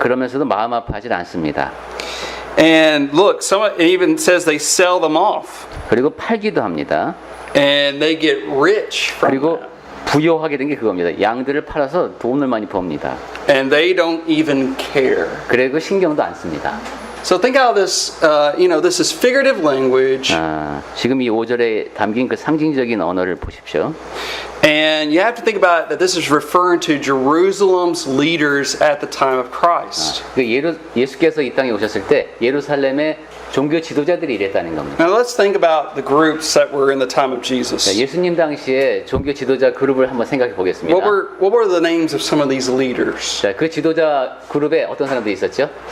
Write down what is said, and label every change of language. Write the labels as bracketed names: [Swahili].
[Korean] 그러면서도 마음 아파하지 않습니다. [English] And look, it even says they sell them off, [Korean] 그리고 팔기도 합니다. [English] and they get rich from [Korean] 그리고 [English] that. [Korean] 부여하게 된 게 그겁니다. 양들을 팔아서 돈을 많이 법니다. [English] And they don't even care. [Korean] 그리고 신경도 안 씁니다. [English] So think how this, this is figurative language, [Korean] 지금 이 5절에 담긴 그 상징적인 언어를 보십시오. [English] and you have to think about that this is referring to Jerusalem's leaders at the time of Christ. [Korean] 예수께서 이 땅에 오셨을 때 예루살렘의 종교 지도자들이 이랬다는 겁니다. [English] Now let's think about the groups that were in the time of Jesus. [Korean] 예수님 당시에 종교 지도자 그룹을 한번 생각해 보겠습니다. [English] What were the names of some of these leaders? [Korean] 자, 그 지도자 그룹에 어떤 사람들이 있었죠?